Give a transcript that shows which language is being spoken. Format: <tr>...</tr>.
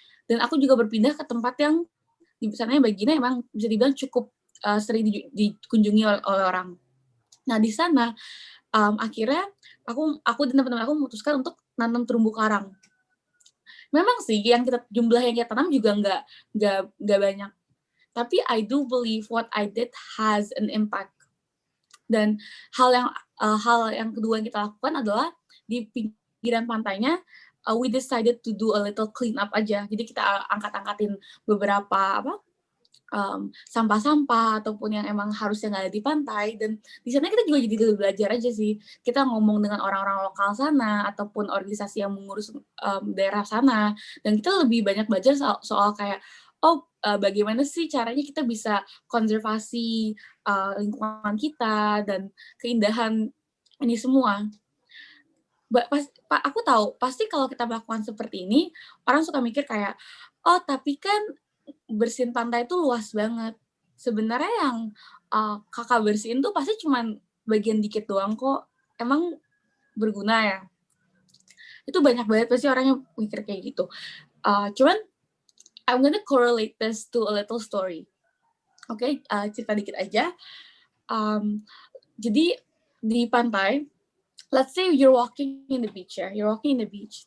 <id>Dan aku juga berpindah ke tempat yang di sananya bagiannya emang bisa dibilang cukup sering dikunjungi oleh orang. Nah di sana akhirnya aku dan teman-teman aku memutuskan untuk nanam terumbu karang. Memang sih jumlah yang kita tanam juga nggak banyak. Tapi</id> <en>I do believe what I did has an impact.</en> <id>Dan hal yang kedua yang kita lakukan adalah di pinggiran pantainya</id> <en>we decided to do a little clean up</en> <id>aja. Jadi kita angkat-angkatin beberapa sampah-sampah ataupun yang emang harusnya nggak ada di pantai, dan di sana kita juga jadi belajar aja sih. Kita ngomong dengan orang-orang lokal sana ataupun organisasi yang mengurus daerah sana, dan kita lebih banyak belajar soal kayak bagaimana sih caranya kita bisa konservasi lingkungan kita dan keindahan ini semua. Aku tahu pasti kalau kita melakukan seperti ini, orang suka mikir kayak, oh tapi kan bersihin pantai itu luas banget. Sebenarnya yang kakak bersihin tuh pasti cuman bagian dikit doang kok. Emang berguna ya? Itu banyak banget pasti orang yang mikir kayak gitu.</id> <en>Cuman I'm gonna correlate this to a little story.</en> <id>Oke, cerita dikit aja. Jadi di pantai,</id> <en>let's say you're walking in the beach ya, you're walking in the beach.</en>